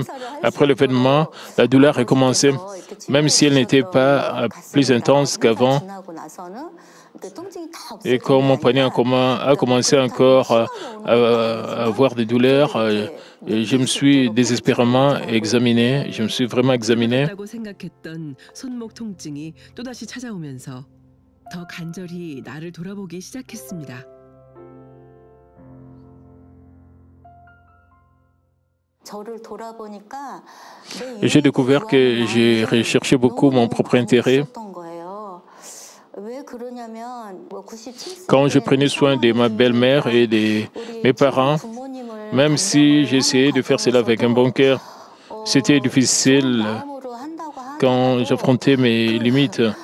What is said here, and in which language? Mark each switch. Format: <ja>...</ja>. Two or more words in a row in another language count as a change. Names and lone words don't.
<fr>Après l'événement, la douleur a commencé, même si elle n'était pas plus intense qu'avant. Et quand mon poignet a commencé encore à avoir des douleurs, je me suis désespérément examiné. Je me suis vraiment examiné.</fr> <ko>생각했던 손목 통증이 또다시 찾아오면서 더 간절히 나를 돌아보기 시작했습니다.</ko> <fr>J'ai découvert que j'ai recherché beaucoup mon propre intérêt. Quand je prenais soin de ma belle-mère et de mes parents, même si j'essayais de faire cela avec un bon cœur, c'était difficile quand j'affrontais mes limites.</fr>